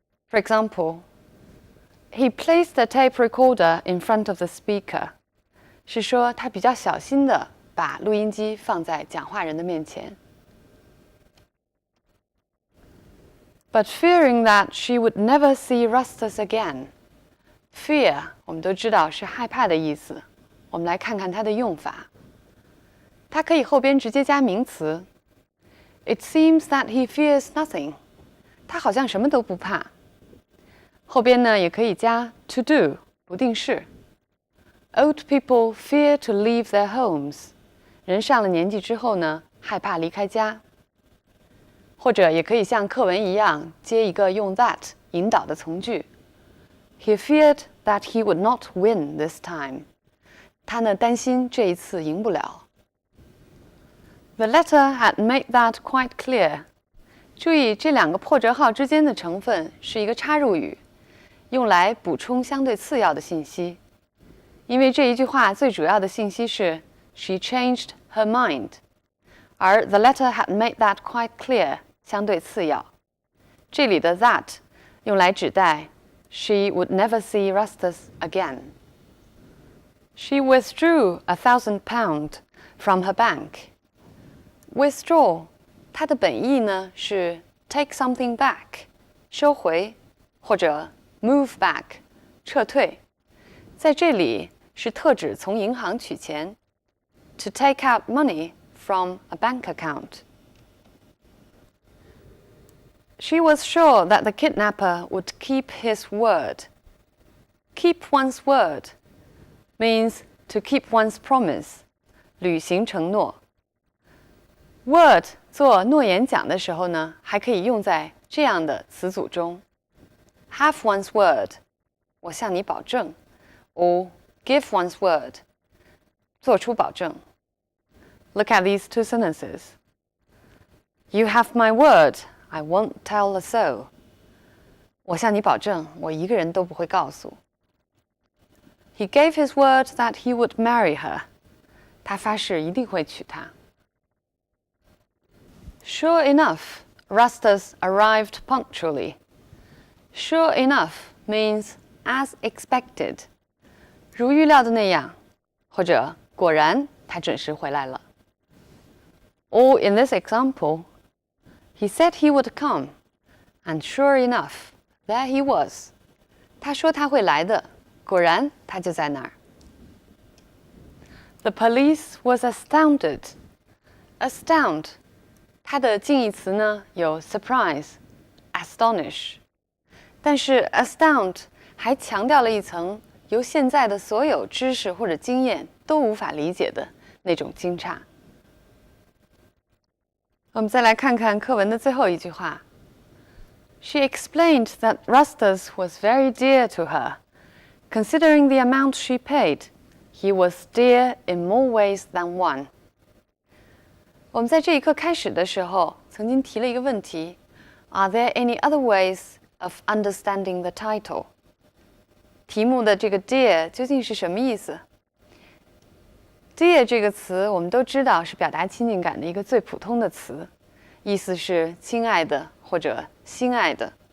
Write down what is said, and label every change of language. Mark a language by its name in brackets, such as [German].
[English] For example, he placed the tape recorder in front of the speaker. [Chinese] 是说他比较小心地把录音机放在讲话人的面前。 [English] But fearing that she would never see Rustus again. [Chinese] Fear 我们都知道是害怕的意思，我们来看看它的用法。它可以后边直接加名词。 [English] It seems that he fears nothing. [Chinese] 他好像什么都不怕。后边呢也可以加 to do 不定式。 [English] Old people fear to leave their homes. [Chinese] 人上了年纪之后呢，害怕离开家。或者也可以像课文一样接一个用 that 引导的从句。 [English] He feared that he would not win this time. [Chinese] 他呢担心这一次赢不了。 [English] The letter had made that quite clear. [Chinese] 注意这两个破折号之间的成分是一个插入语，用来补充相对次要的信息。因为这一句话最主要的信息是 [English] She changed her mind. [Chinese] 而 [English] the letter had made that quite clear [Chinese] 相对次要。这里的 [English] that [Chinese] 用来指代 [English] She would never see Rustus again. She withdrew £1,000 from her bank. [Chinese] Withdraw 它的本意呢是 [English] take something back [Chinese] 收回，或者 [English] move back [Chinese] 撤退。在这里是特指从银行取钱 [English] to take out money from a bank account. She was sure that the kidnapper would keep his word. Keep one's word means to keep one's promise, [Chinese] 履行承诺。 Word 做诺言讲的时候呢，还可以用在这样的词组中 ： [English] have one's word， [Chinese] 我向你保证 ； [English] or give one's word， [Chinese] 做出保证。 [English] Look at these two sentences. You have my word, I won't tell a soul. [Chinese] 我向你保证，我一个人都不会告诉。 [English] He gave his word that he would marry her. [Chinese] 他发誓一定会娶她。 [English] Sure enough, Rustus arrived punctually. Sure enough means as expected. [Chinese] 如预料的那样，或者果然他准时回来了。 [English] Or in this example, he said he would come, and sure enough, there he was. [Chinese] 他说他会来的，果然他就在那儿。 [English] The police was astounded. [Chinese] Astound 它的近义词呢有 surprise、astonish， 但是 astound 还强调了一层由现在的所有知识或者经验都无法理解的那种惊诧。我们再来看看课文的最后一句话。 [English] She explained that Rustus was very dear to her. Considering the amount she paid, he was dear in more ways than one. [Chinese] 我们在这一课开始的时候，曾经提了一个问题 ： [English] Are there any other ways of understanding the title？ [Chinese] 题目的这个 dear 究竟是什么意思 ？dear 这个词我们都知道是表达亲近感的一个最普通的词，意思是亲爱的或者心爱的。